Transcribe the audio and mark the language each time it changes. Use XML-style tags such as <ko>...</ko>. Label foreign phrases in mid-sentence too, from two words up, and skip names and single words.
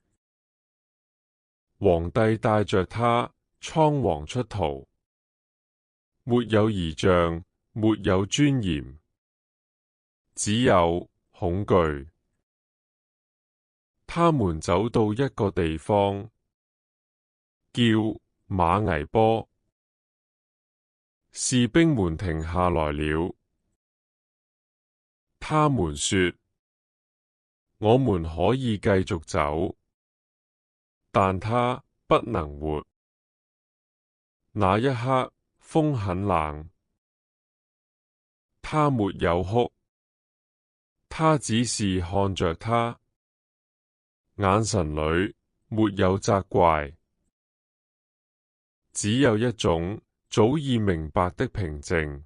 <zh>皇帝帶着她倉皇出逃，沒有儀仗，沒有尊嚴，只有恐懼。他們走到一個地方，叫馬嵬坡。士兵們停下來了，他們說：我們可以繼續走，但他不能活。那一刻，風很冷，他沒有哭，他只是看着他，眼神裏沒有責怪，只有一種早已明白的平靜。</zh>